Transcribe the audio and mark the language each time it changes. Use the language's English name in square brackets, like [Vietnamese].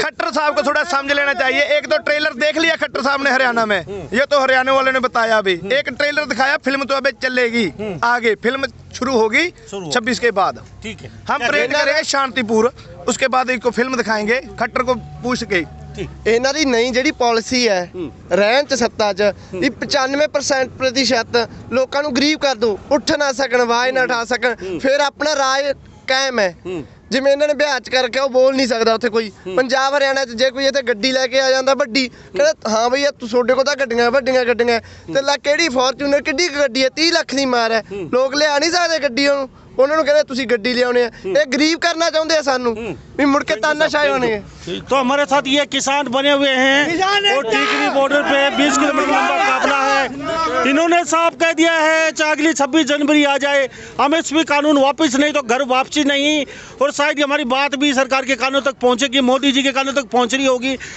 [Hindi] खट्टर साहब को थोड़ा समझ लेना चाहिए। एक तो ट्रेलर देख लिया खट्टर साहब ने हरियाणा में, ये तो हरियाणा वाले ने बताया अभी। एक ट्रेलर दिखाया, फिल्म तो अभी चलेगी, आगे फिल्म शुरू होगी 26 के बाद। ठीक है, हम परेड करेंगे शांतिपूर्ण, उसके बाद इनको फिल्म दिखाएंगे, खट्टर को पूछ के। [Punjabi] ਇਹਨਾਂ ਦੀ ਨਈ ਜਿਹੜੀ ਪਾਲਿਸੀ ਹੈ ਰਹਿਣ ਚ ਸੱਤਾ ਚ, ਇਹ 95% ਲੋਕਾਂ ਨੂੰ ਗਰੀਬ ਕਰ ਦੋ, ਉੱਠ ਨਾ ਸਕਣ, ਆਵਾਜ਼ ਨਾ ਉਠਾ ਸਕਣ, ਫਿਰ ਆਪਣਾ ਰਾਜ ਕਾਇਮ ਹੈ। ਜਿਵੇਂ ਇਹਨਾਂ ਨੇ ਬਿਹਾਰ ਚ ਕਰ ਰੱਖਿਆ ਉਹ ਬੋਲ ਨਹੀਂ ਸਕਦਾ ਉੱਥੇ ਕੋਈ ਪੰਜਾਬ ਹਰਿਆਣਾ ਚ ਜੇ ਕੋਈ ਇੱਥੇ ਗੱਡੀ ਲੈ ਕੇ ਆ ਜਾਂਦਾ ਵੱਡੀ ਕਹਿੰਦਾ ਹਾਂ ਬਈ ਤੁਹਾਡੇ ਕੋਲ ਤਾਂ ਗੱਡੀਆਂ ਵੱਡੀਆਂ ਤੇ ਲੈ ਕਿਹੜੀ ਫੋਰਚੂਨਰ ਕਿੱਡੀ ਕੁ ਗੱਡੀ ਹੈ 30 ਲੱਖ ਦੀ ਮਾਰ ਹੈ ਲੋਕ ਲਿਆ ਨਹੀਂ ਸਕਦੇ ਗੱਡੀ ਉਹਨੂੰ ਉਹਨਾਂ ਨੂੰ ਕਹਿੰਦੇ ਤੁਸੀਂ ਗੱਡੀ ਲਿਆਉਣੇ ਆ ਇਹ ਗਰੀਬ ਕਰਨਾ ਚਾਹੁੰਦੇ ਆ ਸਾਨੂੰ ਵੀ ਮੁੜ ਕੇ ਤਾਨਾਸ਼ਾਹੀ ਹੋਣੇ [Hindi] तो हमारे साथ ये किसान बने हुए हैं और टीकरी बॉर्डर पे 20 किलोमीटर लंबा काफिला है। इन्होंने साफ कह दिया है चाहे अगली 26 जनवरी आ जाए एमएसपी कानून वापस नहीं तो घर वापसी नहीं। और शायद हमारी बात भी सरकार के कानून तक पहुंचेगी, मोदी जी के कानून तक पहुंच रही होगी।